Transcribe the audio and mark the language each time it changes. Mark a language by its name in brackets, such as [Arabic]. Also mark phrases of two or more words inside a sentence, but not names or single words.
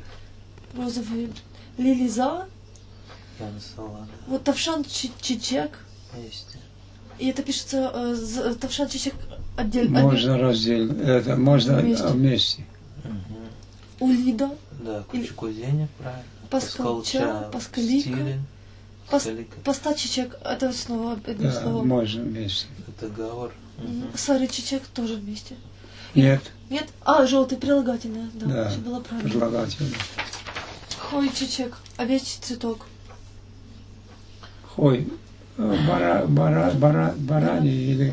[Russian] Розовый. Лилиза. Янсалада. [Crimean Tatar] Вот тавшан чичек. [Russian] Есть. И это пишется [Crimean Tatar] тавшан чичек [Russian] отдельно. Можно раздельно, это можно Вместе. вместе. Угу. Улида. Да, кучукозение, правильно. Паскалча, паскалика. Стилин. Паскалика. Пастачичек. Это снова одним Да, словом. можно вместе. Это говор. Сарычичек тоже вместе. Нет, Нет? Желтый прилагательное. Да, да, все было правильно. предлагательно. Хойчичек. Овечий цветок. Хой, барани или